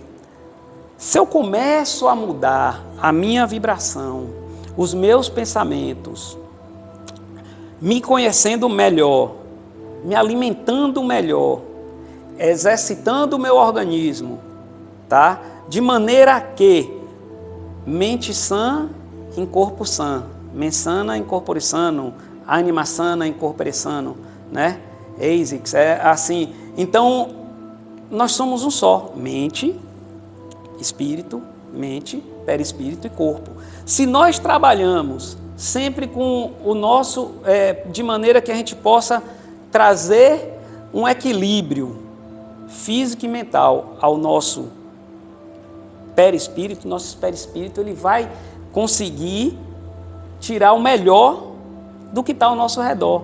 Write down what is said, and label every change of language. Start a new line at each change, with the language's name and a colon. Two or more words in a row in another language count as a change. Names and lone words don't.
Portuguese: Se eu começo a mudar a minha vibração, os meus pensamentos, me conhecendo melhor, me alimentando melhor, exercitando o meu organismo, tá? De maneira que mente sã em corpo sã,
Latin: mens sana em corpore sano, anima sana em corpore sano,
Portuguese: né? ASICS, é assim. Então, nós somos um só, mente, espírito, mente, perispírito e corpo. Se nós trabalhamos sempre com o nosso, de maneira que a gente possa trazer um equilíbrio físico e mental ao nosso perispírito, ele vai conseguir tirar o melhor do que está ao nosso redor.